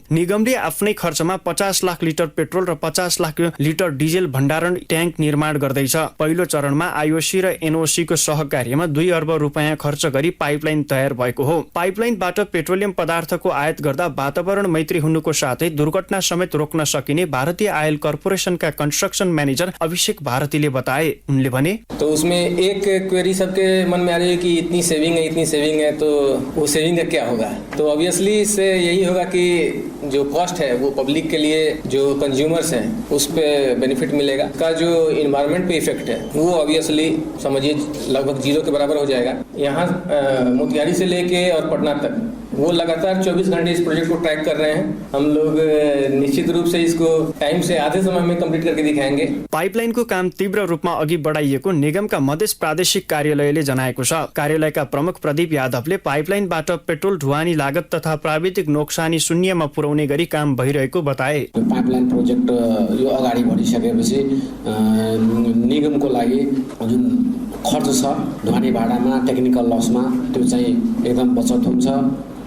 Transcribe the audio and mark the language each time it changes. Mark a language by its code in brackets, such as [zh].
[ne] निगमले आफ्नै खर्चमा 50 लाख लिटर पेट्रोल र 50 लाख लिटर डिजेल भण्डारण ट्याङ्क निर्माण गर्दैछ। पहिलो चरणमा आइओसी र एनओसी को सहकार्यमा 2 अर्ब रुपैयाँ खर्च गरी पाइपलाइन तयार भएको हो। पाइपलाइनबाट पेट्रोलियम पदार्थको आयात गर्दा वातावरण मैत्री हुनुको साथै दुर्घटना समेत रोक्न सकिने भारतीय आयल कर्पोरेशनका कंस्ट्रक्सन मैनेजर अभिषेक भारतीले बताए। उनले भने, [hi] तो उसमें एक क्वेरी सबके मन में आ रही है कि इतनी सेविंग है तो वो सेविंग का क्या होगा। तो ऑब्वियसली इससे यही होगा कि जो कॉस्ट है वो पब्लिक के लिए, जो कंज्यूमर्स हैं उस पे बेनिफिट मिलेगा। का जो इन्वायरमेंट पे इफेक्ट है वो ऑब्वियसली समझिए लगभग 0 के बराबर हो जाएगा। यहाँ मोतिहारी से लेके और पटना तक वो लगातार 24 घंटे इस प्रोजेक्ट को ट्रैक कर रहे हैं। हम लोग निश्चित रूप से इसको टाइम से आधे समय में कंप्लीट करके दिखाएंगे। [ne] पाइपलाइनको काम तीव्र रूपमा अघि बढाइएको निगमका मधेस प्रादेशिक कार्यालयले जनाएको छ। कार्यालयका प्रमुख प्रदीप यादवले पाइपलाइनबाट पेट्रोल ढुवानी लागत तथा प्राविधिक नोक्सानी शून्यमा पुर्याउने गरी काम भइरहेको बताए। पाइपलाइन प्रोजेक्ट यो अगाडि बढिसकेपछि निगमको लागि जुन खर्च छ ढुवानी भाडामा, टेक्निकल लसमा, त्यो चाहिँ एकदम बचत हुन्छ।